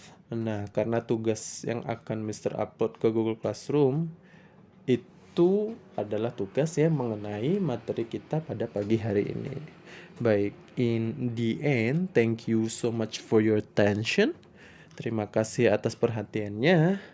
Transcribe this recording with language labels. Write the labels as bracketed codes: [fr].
[id] Nah, karena tugas yang akan Mister upload ke Google Classroom itu adalah tugas yang mengenai materi kita pada pagi hari ini. Baik, [en] in the end, thank you so much for your attention. [id] Terima kasih atas perhatiannya.